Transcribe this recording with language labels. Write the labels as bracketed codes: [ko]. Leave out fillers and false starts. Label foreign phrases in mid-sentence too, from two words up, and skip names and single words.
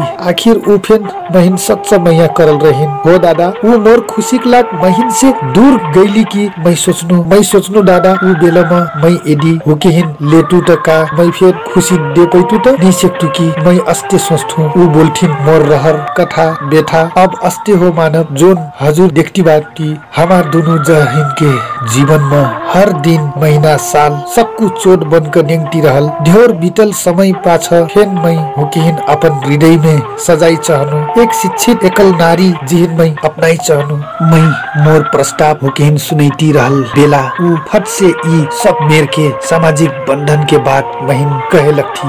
[thl] आखिर ऊ फिर महीन सच्चा मैया करल रहीन हो दादा। वो मोर खुशी लाग महीन से दूर गईली की मैं सोचनु दादा। वो बेला में मैं एडी हुकेहिन लेटू त का मैं फिर खुशी दे पैतू त नहीं सकतू की मैं अस्ते सोचू। वो बोलथिन मोर रहर कथा बेथा अब अस्ते हो मानव जोन हजुर देखती बाती हमार दोनों जहिन के जीवन में हर दिन महीना साल सबको चोट बनकर निंगती रहल। ढेर बीतल समय पाछ फेन मैं हुकेहिन अपन हृदय में सजाई चाहनु एक शिक्षित एकल नारी जिहिन मैं अपनाई चाहनु। मैं मोर प्रस्ताव हुकेहिन सुनैती रहल बेला ऊ फट से ई सब मेर के सामाजिक बंधन के बात महीन कहे लगती।